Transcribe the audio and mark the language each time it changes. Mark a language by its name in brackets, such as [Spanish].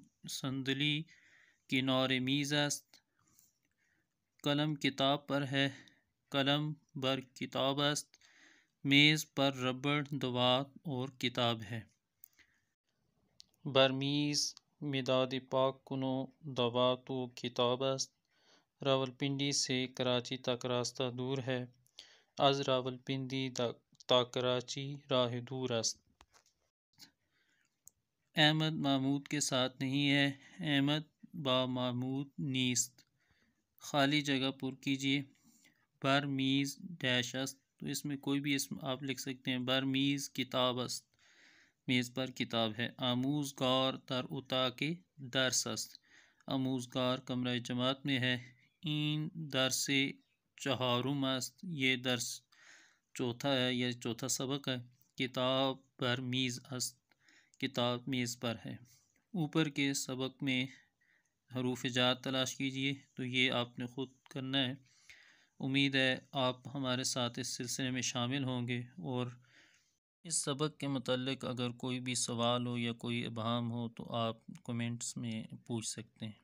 [Persian] صندلی کنار میز است. [Urdu] قلم کتاب پر ہے. [Persian] قلم بر کتاب است. [Urdu] میز پر ربڑ دوات اور کتاب ہے. [Persian] بر میز مداد پاک کنو دوات و کتاب است. [Urdu] راولپنڈی سے کراچی تک راستہ دور ہے. [Persian] از راولپنڈی تا کراچی راہ دور است. [Urdu] احمد محمود کے ساتھ نہیں ہے. [Persian] احمد با محمود نیست. [Urdu] خالی جگہ پر کیجیے. بر میز ڈیش است، تو اس میں کوئی بھی اسم آپ لکھ سکتے ہیں. بر میز کتاب است، میز پر کتاب ہے. [Persian] آموزگار در اتاق درس است. [Urdu] آموزگار کمرہ جماعت میں ہے. [Persian] این درس چہارم است، [Urdu] یہ درس چوتھا ہے یا چوتھا سبق ہے. [Persian] کتاب بر میز است، [Urdu] کتاب میز پر ہے. اوپر کے سبق میں حروف جار تلاش کیجئے، تو یہ آپ نے خود کرنا ہے. امید ہے آپ ہمارے ساتھ اس سلسلے میں شامل ہوں گے، اور اس سبق کے متعلق اگر کوئی بھی سوال ہو یا کوئی ابہام ہو تو آپ کومنٹس میں پوچھ سکتے ہیں.